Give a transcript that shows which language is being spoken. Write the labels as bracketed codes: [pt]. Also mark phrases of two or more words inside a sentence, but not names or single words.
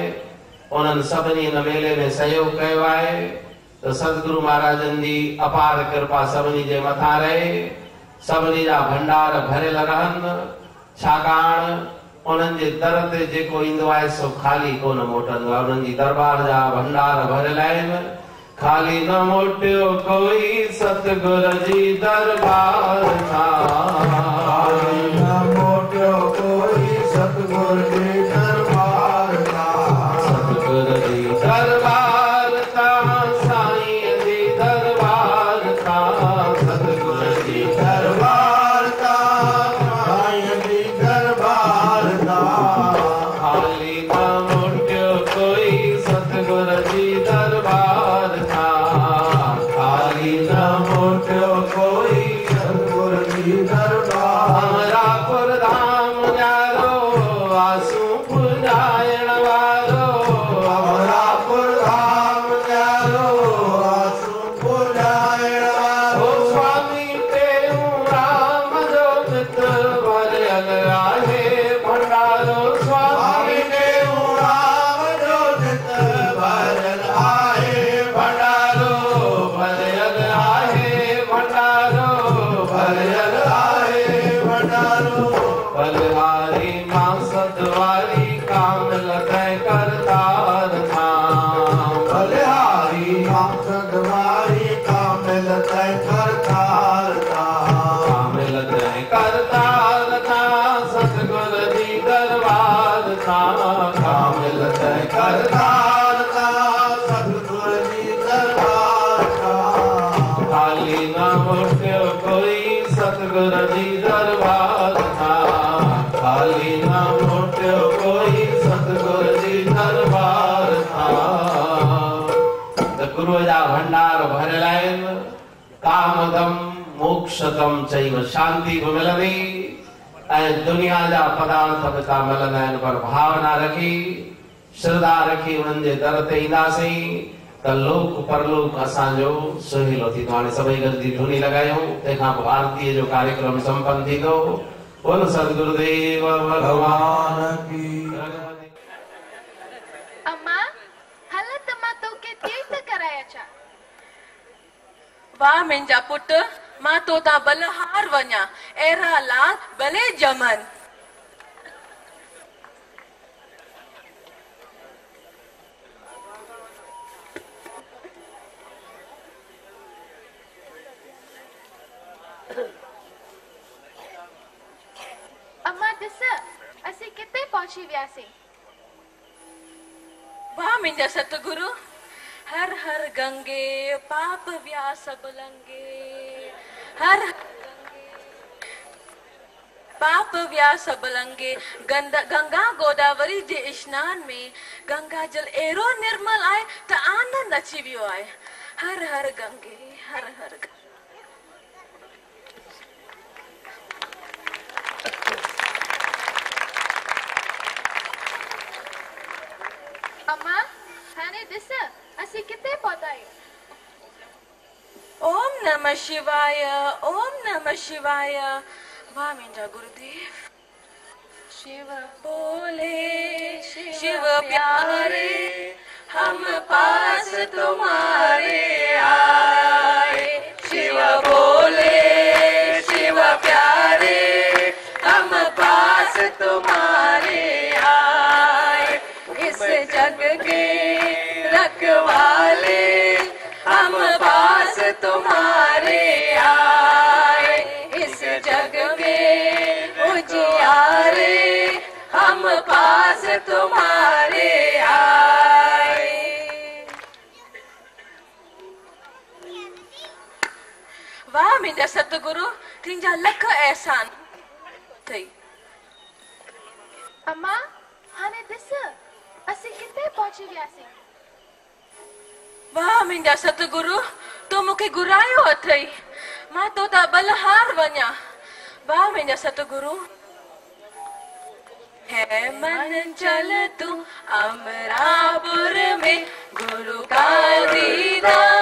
[sd] उन्हनि सभिनी हिन मेले में सहयोग कयो आहे त सतगुरु महाराजनि जी अपार कृपा सभिनी जे मथां रहे, सभिनी जा भंडार भरियल रहनि, छाकाणि उन्हनि जे दर ते जेको ईंदो आहे सो ख़ाली कोन मोटंदो आहे। उन्हनि जी दरबार जा भंडार भरियल आहिनि। खाली न मोटियो कोई सतगुर जी दरबार खाली न मोटियो कोई सतगुर जी दरबार सतगुर जी दरबार साईं जी दरबार सतगुर जी दरबार साईं जी दरबार खाली न मोटियो कोई सतगुर जी दरबार खाली न मोटियो कोई सतगुर जी दरबार। अमरापुर धाम न्यारो आंसू पुजाइण वारो, अमरापुर धाम न्यारो आंसू पुजाइण वारो। स्वामी टेऊंराम जो चित्र भरियल आहे भंडारो। स्वामी टेऊंराम जो चित्र भरियल आहे भंडारो। भरियल आहे भंडारो, भरियल आहे भंडारो। बलिहारी मां सतवारी कामिल तय करतार धाम। बलिहारी मां सतवारी कामिल तय करतार धाम। कामिल तय करतार धाम सतगुर जी दरबार धाम। कामिल तय करतार धाम सतगुर जी दरबार धाम। खाली न मोटियो कोई सतगुर जी दरबार धाम। खाली न मोटियो कोई सतगुर जी दरबार धाम। त गुरुअ जा भंडार भरियल आहिनि। [sa] कामदम मोक्षदम [sd] चईव, शांति बि मिलंदी ऐं दुनिया जा पदार्थ बि था मिलंदा आहिनि, पर भावना रखी श्रद्धा रखी उन्हनि जे दर ते ईंदासीं त लोक परलोक असांजो सुहिलो थींदो। हाणे सभई गॾिजी धुनी लॻायूं, तंहिंखां पोइ आरतीअ जो कार्यक्रम संपन्न थींदो। [hi] बोल सतगुरुदेव भगवान की। [sd] अम्मा हल त मां तोखे तीर्थ कराए अचां। वाह मुंहिंजा पुट, मां तो तां बलहार वञा, अहिड़ा लाल भले ॼमनि। अम्मा ॾिस, असीं किथे पहुची वियासीं। वाह मुंहिंजा सतगुरु, हर हर गंगे पाप विया सब लंगे। हर पाप विया सब लंगे। गंगा गोदावरी जे स्नान में गंगा जल एरो निर्मल आहे त आनंद अची वियो आहे। हर हर गंगे हर हर गंगे। अम्मा हाणे ॾिस, असीं किथे पहुता आहियूं। [sa] ओम नमः शिवाय, ओम नमः शिवाय। [sd] वाह मुंहिंजा गुरुदेव। [hi] शिव बोले शिव प्यारे, हम पास तुम्हारे आए। शिव बोले शिव प्यारे, हम पास तुम्हारे आए। इस जग के रखवाले, हम पास तुम्हारे आए। इस जग के उजियारे, हम पास तुम्हारे आए। [sd] वाह मुंहिंजा सतगुरु, तुंहिंजा लख एहसान थई। अम्मा हाणे ॾिस, असीं किथे पहुची वियासीं। वाह मुंहिंजा सतगुरु, तो मूंखे घुरायो अथई, मां तो तां बलहार वञा। वाह मुंहिंजा सतगुरु। [hi] है मन चल तू अमरापुर में, गुरु का दीदार